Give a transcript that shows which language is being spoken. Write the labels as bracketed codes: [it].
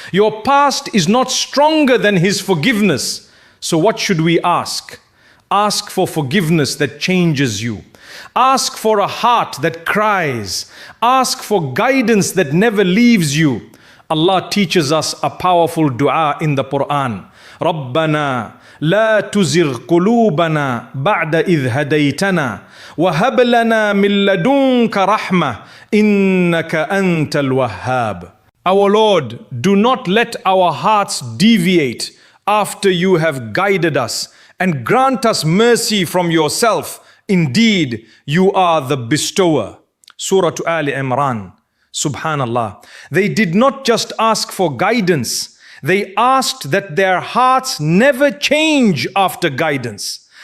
[en] Your past is not stronger than His forgiveness. So what should we ask? Ask for forgiveness that changes you. Ask for a heart that cries. Ask for guidance that never leaves you. Allah teaches us a powerful dua in the Quran. [ar] رَبَّنَا لا تزغ قلوبنا بعد إذ هديتنا وهب لنا من لدنك رحمة إنك أنت الوهاب. [en] Our Lord, do not let our hearts deviate after you have guided us, and grant us mercy from yourself. Indeed, you are the bestower. Surah Ali Imran. Subhanallah. They did not just ask for guidance. They asked that their hearts never change after guidance.